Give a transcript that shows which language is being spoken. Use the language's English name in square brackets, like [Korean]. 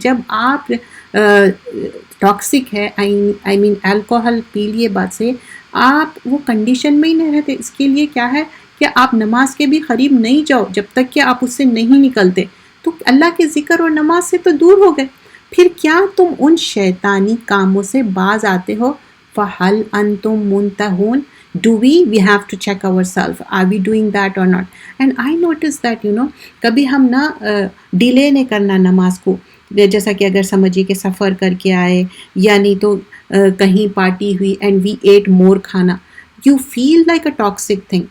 [Urdu] جب آپ ٹاکسک ہے, [English] I mean [Urdu] الکوہل پی لیے بعد سے, آپ وہ کنڈیشن میں ہی نہیں رہتے. اس کے لیے کیا ہے کہ آپ نماز کے بھی قریب نہیں جاؤ جب تک کہ آپ اس سے نہیں نکلتے. تو اللہ کے ذکر اور نماز سے تو دور ہو گئے. پھر کیا تم ان شیطانی کاموں سے باز آتے ہو؟ [Arabic] فَهَلْ أَنْتُمْ مُنْتَهُونَ. [English] Do we have to check ourselves. Are we doing that or not? And I noticed that, [Urdu] کبھی ہم نا ڈیلے نہیں کرنا نماز کو. جیسا کہ اگر سمجھیے کہ سفر کر کے آئے, یا نہیں تو کہیں پارٹی ہوئی [English] and we ate more [Urdu] کھانا, [English] you feel like a toxic thing.